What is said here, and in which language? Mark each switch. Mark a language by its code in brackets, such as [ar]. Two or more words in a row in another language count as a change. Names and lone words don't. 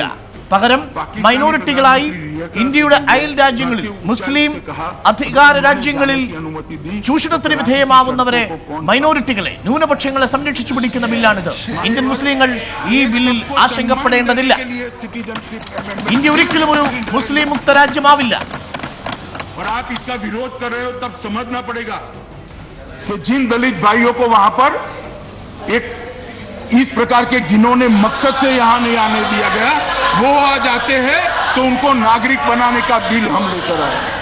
[ml] പകരം മൈനോറിറ്റികളായി ഇന്ത്യയുടെ അയൽ രാജ്യങ്ങളിൽ മുസ്ലിം അധികാര രാജ്യങ്ങളിൽ ചൂഷണത്തിന് വിധേയമാവുന്നവരെ, മൈനോറിറ്റികളെ, ന്യൂനപക്ഷങ്ങളെ സംരക്ഷിച്ചു പിടിക്കുന്ന ബില്ലാണിത്. ഇന്ത്യൻ മുസ്ലിങ്ങൾ ഈ ബില്ലിൽ ആശങ്കപ്പെടേണ്ടതില്ല. ഇന്ത്യ ഒരിക്കലും ഒരു മുസ്ലിം മുക്ത രാജ്യമാവില്ല. [hi] और आप इसका विरोध कर रहे हो तब समझना पड़ेगा कि जिन दलित भाइयों को वहां पर एक इस प्रकार के घिनौने मकसद से यहां नहीं आने दिया गया, वो आ जाते हैं तो उनको नागरिक बनाने का बिल हम लेकर आए।